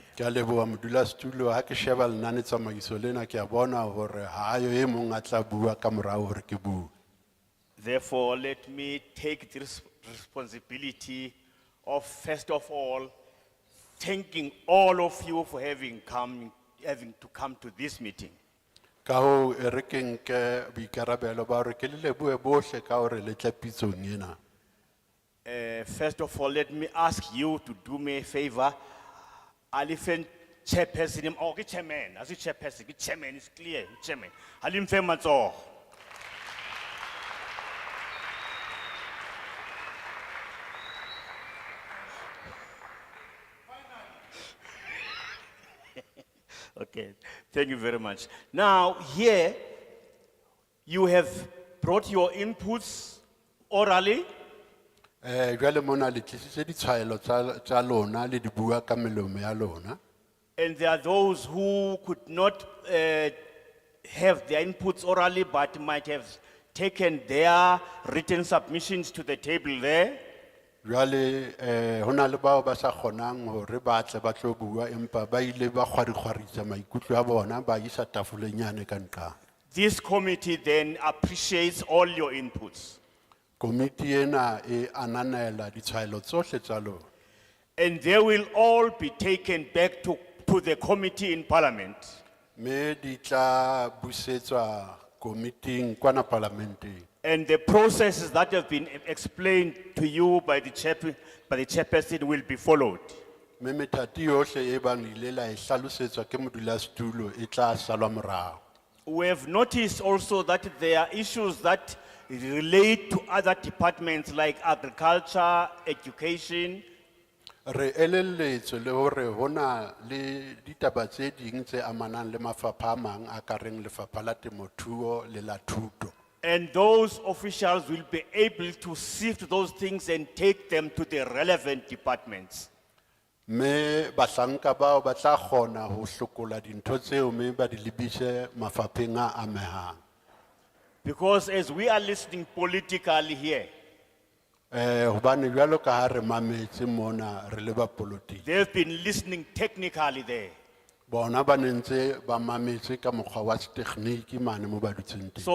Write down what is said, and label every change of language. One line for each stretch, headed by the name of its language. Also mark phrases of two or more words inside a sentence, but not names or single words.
Southern Sotho: Ke a leboha modulasetulo, ha ke sheba lenane tsamaiso lena ke a bona hore ha ayo e mong a tla bua ka morao hore ke bue.
English: Therefore, let me take this responsibility of, first of all, thanking all of you for having to come to this meeting.
Southern Sotho: Ka hoo, e re ke nke boikarabelo ba hore ke le lebohe bohle ka hore le tle pitsong ena.
English: First of all, let me ask you to do me a favor. Alifen chairperson, or chairman, as a chairperson, chairman is clear, chairman.
Southern Sotho: Alimfe matsoho.
English: Okay, thank you very much. Now, here, you have brought your inputs orally.
Southern Sotho: Jwale mona le tlisitse ditshwaelo tsa lona le di bua ka melomo ya lona.
English: And there are those who could not have their inputs orally, but might have taken their written submissions to the table there.
Southern Sotho: Jwale hona le bao ba sa kgonang hore ba tle ba tlo bua empa ba ile ba kgwarikgwaritsa maikutlo a bona ba isa tafolenyane ka nqa.
English: This committee then appreciates all your inputs.
Southern Sotho: Komiti ena e ananela ditshwaelo tsohle tsa lona.
English: And they will all be taken back to the committee in parliament.
Southern Sotho: Me di tla busetswa komiting kwana parlamenteng.
English: And the processes that have been explained to you by the chairperson will be followed.
Southern Sotho: Me methati yohle e bang le ile la e hlalosetswa ke modulasetulo e tla salwa morao.
English: We have noticed also that there are issues that relate to other departments like agriculture, education.
Southern Sotho: Re elelletswe le hore hona le ditaba tse ding tse amanang le mafapha a mang a ka reng lefapha la temothuo le la thuto.
English: And those officials will be able to sift those things and take them to the relevant departments.
Southern Sotho: Me bahlanka bao ba tla kgona ho hlokola dintho tseo me ba di lebise mafapheng a amehang.
English: Because as we are listening politically here,
Southern Sotho: Hobane jwalo ka ha re mametse mona re le ba politiki.
English: they've been listening technically there.
Southern Sotho: Bona ba nentse ba mametse ka mokgwa wa tekhniki mane mo ba dutseng teng.